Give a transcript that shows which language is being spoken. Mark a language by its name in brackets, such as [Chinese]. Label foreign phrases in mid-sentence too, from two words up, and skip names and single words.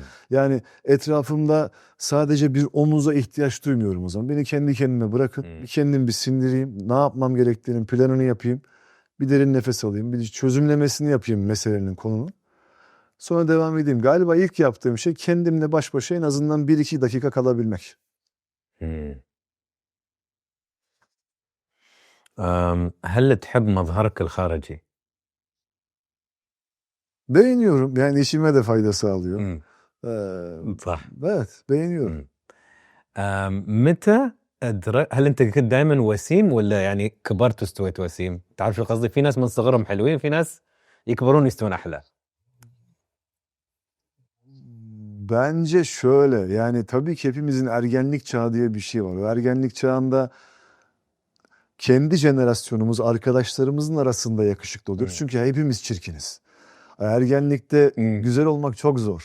[Turkish] Yani etrafımda sadece bir omuza ihtiyaç duymuyorum o zaman. Beni kendi kendime bırakın. Kendim bir sindireyim. Ne yapmam gerektiğinin planını yapayım. Bir derin nefes alayım. Bir çözümlemesini yapayım meselenin, konunun. Sonra devam edeyim. Galiba ilk yaptığım şey kendimle baş başa en azından 1-2 dakika kalabilmek. [Arabic] هل تحب مظهرك الخارجي؟ [Turkish] Beğeniyorum. Yani işime de fayda sağlıyor. [Arabic] صح. [Turkish] Evet, beğeniyorum. [Arabic] متى هل انت كنت دائما وسيم ولا يعني كبرت واستويت وسيم؟ تعرف شو قصدي؟ في ناس من صغرهم حلوين، في ناس يكبرون يستوون احلى. [Turkish] Bence şöyle, yani tabii ki hepimizin ergenlik çağı diye bir şey var. O ergenlik çağında kendi jenerasyonumuz, arkadaşlarımızın arasında yakışıklı oluyoruz. Çünkü hepimiz çirkiniz. Ergenlikte güzel olmak çok zor.